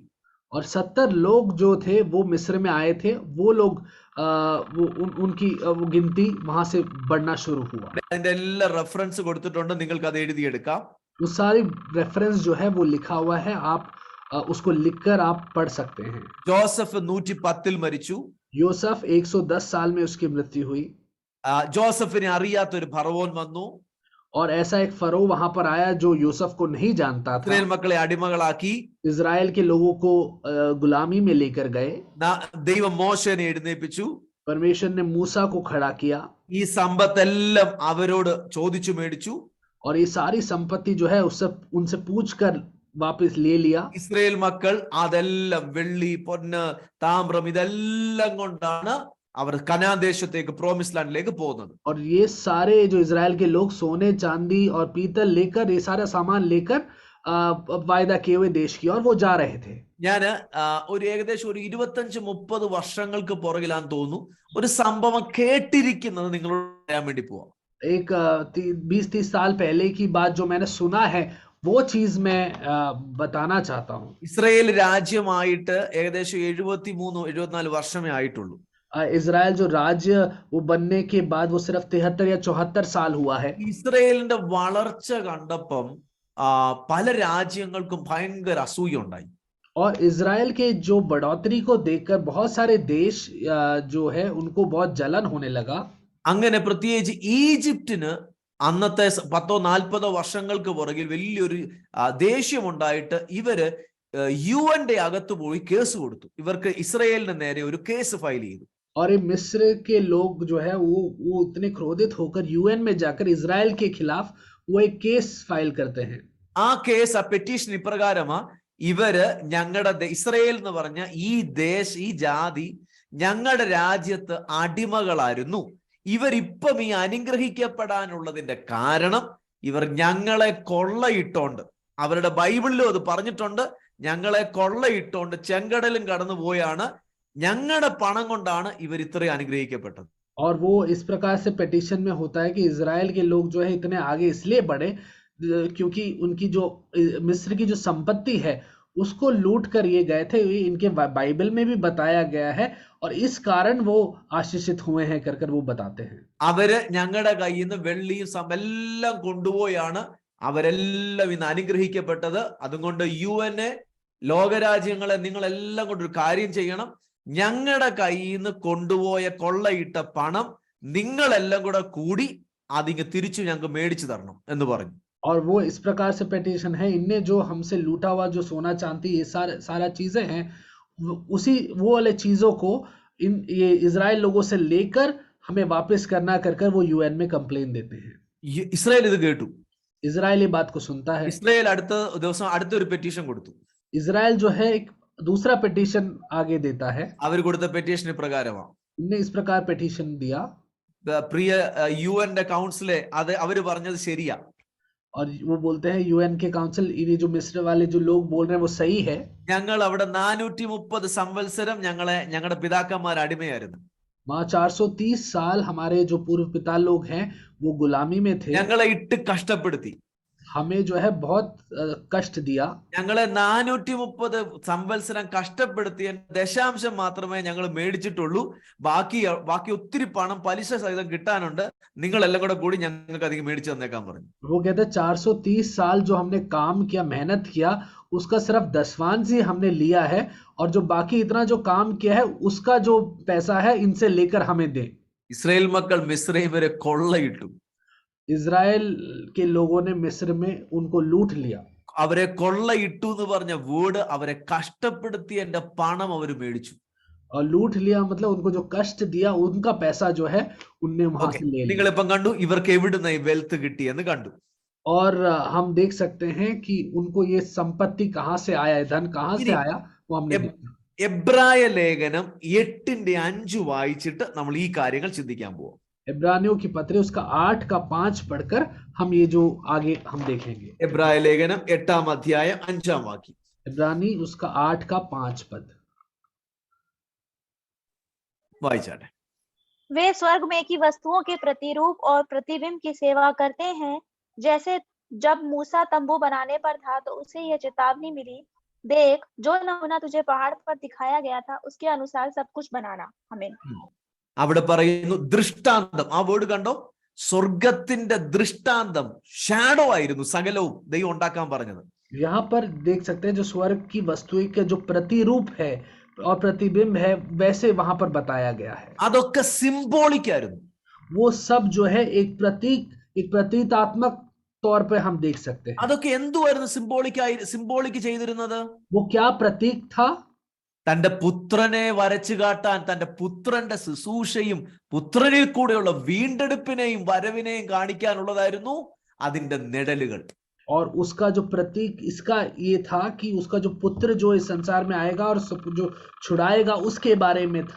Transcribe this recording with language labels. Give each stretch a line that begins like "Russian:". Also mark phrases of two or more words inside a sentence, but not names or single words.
Hindi: और 70 लोग जो थे वो मिस्र में आए थे. वो लोग उनकी गिनती वहां से बढ़ना शुरू हुआ.
Malayalam: അതിന്റെ എല്ലാ റെഫറൻസ് കൊടുത്തിട്ടുണ്ട്, നിങ്ങൾക്ക് അത് എഴുതിയെടുക്കാം.
Hindi: वो सारी रेफरेंस जो है वो लिखा हुआ है. आप उसको लिखकर आप पढ़ सकते हैं.
Malayalam: ജോസഫ് 110-ൽ മരിച്ചു.
Hindi: यूसुफ 110 साल में उसकी मृत्यु हुई.
Malayalam: ജോസഫിനെ അറിയാത്തൊരു ഫറവോൻ വന്നു.
Hindi: और ऐसा एक फरो वहां पर आया जो यूसुफ को नहीं जानता था.
Malayalam: ഇസ്രായേൽ മക്കളെ അടിമകളാക്കി
Hindi: इजराइल के लोगों को गुलामी में लेकर गए.
Malayalam: ദൈവം മോശേനെ എഴുന്നേൽപ്പിച്ചു.
Hindi: परमेश्वर ने मूसा को खड़ा किया.
Malayalam: ഈ സമ്പത്തെല്ലാം അവരോട് ചോദിച്ചു മേടിച്ചു.
Hindi: और ये सारी संपत्ति जो है उनसे पूछकर वापस ले लिया.
Malayalam: ഇസ്രായേൽ മക്കൾ അതെല്ലാം വെള്ളി പൊന്ന് താമ്രം ഇതെല്ലാം കൊണ്ടാണ് അവർ കനാൻ ദേശത്തേക്ക്
English: promise land
Malayalam: പോകുന്നത്.
Hindi: और ये सारे जो इजराइल के लोग सोने चांदी और पीतल लेकर ये सारा सामान लेकर वायदा किए हुए देश की और वो जा रहे थे.
Malayalam: ഞാന് ഒരു ഏകദേശം ഒരു 25-30 വർഷങ്ങൾക്ക് പുറകിലാന്ന് തോന്നുന്നു ഒരു സംഭവം കേട്ടിരിക്കുന്നത് നിങ്ങളോട് പറയാൻ വേണ്ടി പോവാം.
Hindi: एक 20-30 साल पहले की बात जो मैंने सुना है वो चीज मैं बताना चाहता हूँ.
Malayalam: ഇസ്രായേൽ രാജ്യമായിട്ട് ഏകദേശം 73-74 വർഷമേ ആയിട്ടുള്ളൂ.
Hindi: इजराइल जो राज्य वो बनने के बाद वो सिर्फ 73 या 74 साल हुआ है.
Malayalam: ഇസ്രയേലിന്റെ വളർച്ച കണ്ടപ്പം പല രാജ്യങ്ങൾക്കും ഭയങ്കര അസൂയുണ്ടായി.
Hindi: और इजराइल के जो बढ़ोतरी को देखकर बहुत सारे देश जो है उनको बहुत जलन होने लगा.
Malayalam: അങ്ങനെ പ്രത്യേകിച്ച് ഈജിപ്തിന് അന്നത്തെ 10-40 വർഷങ്ങൾക്ക് പുറകിൽ വലിയൊരു ദേഷ്യമുണ്ടായിട്ട് ഇവര് UN അകത്ത് പോയി കേസ് കൊടുത്തു. ഇവർക്ക് ഇസ്രയേലിന് നേരെ ഒരു
English: case file
Malayalam: ചെയ്തു.
Hindi: और ये मिस्र के लोग जो है वो इतने क्रोधित होकर UN में जाकर इजराइल के खिलाफ वो एक
English: case file
Hindi: करते हैं.
Malayalam: ആ കേസ് ആ പെറ്റീഷൻ ഇപ്രകാരമാ, ഇവര് ഞങ്ങളുടെ ഇസ്രയേൽ എന്ന് പറഞ്ഞ ഈ ജാതി ഞങ്ങളുടെ രാജ്യത്ത് അടിമകളായിരുന്നു. ഇവരിപ്പം ഈ അനുഗ്രഹിക്കപ്പെടാനുള്ളതിന്റെ കാരണം ഇവർ ഞങ്ങളെ കൊള്ളയിട്ടോണ്ട്, അവരുടെ ബൈബിളിലും അത് പറഞ്ഞിട്ടുണ്ട്, ഞങ്ങളെ കൊള്ളയിട്ടോണ്ട് ചെങ്കടലും കടന്നു പോയാണ് ഞങ്ങളുടെ പണം കൊണ്ടാണ് ഇവർ ഇത്രയും അനുഗ്രഹിക്കപ്പെട്ടത്.
Hindi: और वो इस प्रकार से पेटिशन में होता है कि इजराइल के लोग जो है इतने आगे इसलिए बढ़े क्योंकि उनकी जो मिस्र की जो संपत्ति है उसको लूट कर ये गए थे. ये इनके बाइबल में भी बताया गया है और इस कारण वो आशीषित हुए हैं कर वो बताते हैं.
Malayalam: അവര് ഞങ്ങളുടെ കയ്യിൽ നിന്ന് വെള്ളിയും എല്ലാം കൊണ്ടുപോയാണ് അവരെല്ലാം ഇന്ന് അനുഗ്രഹിക്കപ്പെട്ടത്. അതുകൊണ്ട് UN ലോകരാജ്യങ്ങളെ നിങ്ങളെല്ലാം കൊണ്ടൊരു കാര്യം ചെയ്യണം, ഞങ്ങളുടെ കയ്യിൽ നിന്ന് കൊണ്ടുപോയ കൊള്ളയിട്ട പണം നിങ്ങളെല്ലാം കൂടി അതിങ്ങ് തിരിച്ചു ഞങ്ങൾക്ക് മേടിച്ചു തരണം എന്ന് പറഞ്ഞു.
Hindi: और वो इस प्रकार से पेटिशन है, इनने जो हमसे लूटा हुआ जो सोना चांदी ये सारा चीजें हैं उसी वो वाले चीजों को ये इजराइल लोगों से लेकर हमें वापस करना कर वो UN में कंप्लेन देते हैं.
Malayalam: ഇസ്രായേൽ ഇത് കേട്ടു.
Hindi: इजराइल ये बात को सुनता है.
Malayalam: ഇസ്രായേൽ അടുത്ത ദിവസം അടുത്തൊരു പെറ്റീഷൻ കൊടുത്തു.
Hindi: इजराइल जो है एक दूसरा पेटिशन आगे देता है.
Malayalam: അവർ കൊടുത്ത പെറ്റീഷൻ പ്രകാരമാണ്,
Hindi: इनने इस प्रकार पेटिशन दिया.
Malayalam: പ്രിയ UN കൗൺസിലെ അത് അവര് പറഞ്ഞത് ശരിയാ.
Hindi: और वो बोलते हैं UN के काउंसिल ये जो मिस्र वाले जो लोग बोल रहे हैं वो सही है.
Malayalam: ഞങ്ങൾ അവിടെ 430 സംവത്സരം ഞങ്ങളുടെ പിതാക്കന്മാർ അടിമയായിരുന്നു.
Hindi: 430 साल हमारे जो पूर्व पिता लोग हैं वो गुलामी में थे.
Malayalam: ഞങ്ങളെ ഇട്ട് കഷ്ടപ്പെടുത്തി,
Hindi: हमें जो है बहुत कष्ट दिया.
Malayalam: ഞങ്ങളെ 430 സംവത്സരം കഷ്ടപ്പെടുത്തിയ ദശാംശം മാത്രമേ ഞങ്ങൾ മേടിച്ചിട്ടുള്ളൂ. ബാക്കി ഒത്തിരി പണം പലിശ സഹിതം കിട്ടാനുണ്ട്, നിങ്ങളെല്ലാം കൂടി ഞങ്ങൾക്ക് അധികം മേടിച്ചു തന്നേക്കാൻ പറഞ്ഞു.
Hindi: वो कहते 430 साल जो हमने काम किया मेहनत किया उसका सिर्फ 10वांश ही हमने लिया है और जो बाकी इतना जो काम किया है उसका जो पैसा है इनसे लेकर हमें दे.
Malayalam: ഇസ്രായേൽ മക്കൾ മിസ്രൈം വരെ കൊള്ളയിട്ടു.
Hindi: इजराइल के लोगों ने मिस्र में उनको लूट लिया.
Malayalam: അവരെ കൊള്ളയിട്ടു എന്ന് പറഞ്ഞ വേർഡ് അവരെ കഷ്ടപ്പെടുത്തിയതിന്റെ പണം അവർ മേടിച്ചു.
Hindi: और लूट लिया मतलब उनको जो कष्ट दिया उनका पैसा जो है उनने वहां से ले लिया.
Malayalam: നിങ്ങളിപ്പം കണ്ടു ഇവർക്ക് എവിടുന്ന് ഈ വെൽത്ത് കിട്ടിയെന്ന് കണ്ടു.
Hindi: और हम देख सकते हैं कि उनको ये संपत्ति कहां से आया, धन कहां से आया वो हमने देखा.
Malayalam: എബ്രായ ലേഖനം 8:5 വായിച്ചിട്ട് നമ്മൾ ഈ കാര്യങ്ങൾ ചിന്തിക്കാൻ പോവാം.
Hindi: इब्रानियों की पत्री उसका 8 का 5 पढ़कर हम ये जो आगे हम देखेंगे.
Malayalam: എബ്രായ ലേഖനം 8-ാം അധ്യായം 5-ാം വാക്യം.
Hindi: इब्रानी उसका 8 का 5 पद
Malayalam: വായിച്ചാട്ടെ.
Hindi: वे स्वर्ग में की वस्तुओं के प्रतिरूप और प्रतिबिंब की सेवा करते हैं, जैसे जब मूसा तंबू बनाने पर था तो उसे यह चेतावनी मिली, देख जो नमूना तुझे पहाड़ पर दिखाया गया था उसके अनुसार सब कुछ बनाना. हमें
Malayalam: അവിടെ പറയുന്നു ദൃഷ്ടാന്തം. ആ വേർഡ് കണ്ടോ, സ്വർഗത്തിന്റെ ദൃഷ്ടാന്തം, ഷാഡോ ആയിരുന്നു സകലവും ദൈവം ഉണ്ടാക്കാൻ പറഞ്ഞത്.
Hindi: यहाँ पर देख सकते हैं जो स्वर्ग की वस्तुएं का जो प्रतिरूप है और प्रतिबिंब है वैसे वहां पर बताया गया है.
Malayalam: അതൊക്കെ സിംബോളിക് ആയിരുന്നു.
Hindi: वो सब जो है एक प्रतीकात्मक तौर पे हम देख सकते हैं.
Malayalam: അതൊക്കെ എന്തുവായിരുന്നു സിംബോളിക് ചെയ്തിരുന്നത്?
Hindi: वो क्या प्रतीक था?
Malayalam: തന്റെ പുത്രനെ വരച്ചു കാട്ടാൻ, തന്റെ പുത്രന്റെ ശുശ്രൂഷയും പുത്രനിൽ കൂടെയുള്ള വീണ്ടെടുപ്പിനെയും വരവിനെയും കാണിക്കാനുള്ളതായിരുന്നു അതിന്റെ നിഴലുകൾ.
Hindi: और उसका जो प्रतीक इसका ये था कि उसका जो पुत्र जो इस संसार में आएगा और जो छुड़ाएगा उसके बारे में था.